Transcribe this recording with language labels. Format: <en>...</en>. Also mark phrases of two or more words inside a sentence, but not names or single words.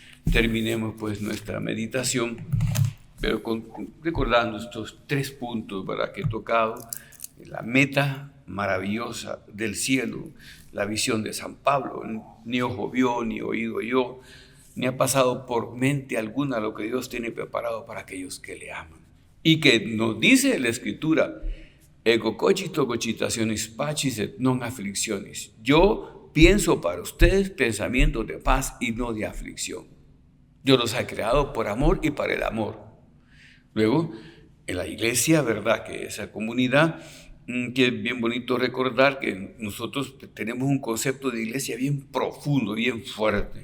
<es>Terminemos pues nuestra meditación pero recordando estos 3 puntos, ¿verdad?, que he tocado, la meta maravillosa del cielo, la visión de San Pablo, ni ojo vio, ni oído oyó, ni ha pasado por mente alguna lo que Dios tiene preparado para aquellos que le aman. Y que nos dice la Escritura,</es> <la>ego cogito cogitationis pacis et non afflictionis.</la> <es>Yo pienso para ustedes pensamientos de paz y no de aflicción. Dios los ha creado por amor y para el amor. Luego, en la iglesia, ¿verdad?, que esa comunidad, que es bien bonito recordar que nosotros tenemos un concepto de iglesia bien profundo, bien fuerte.</es>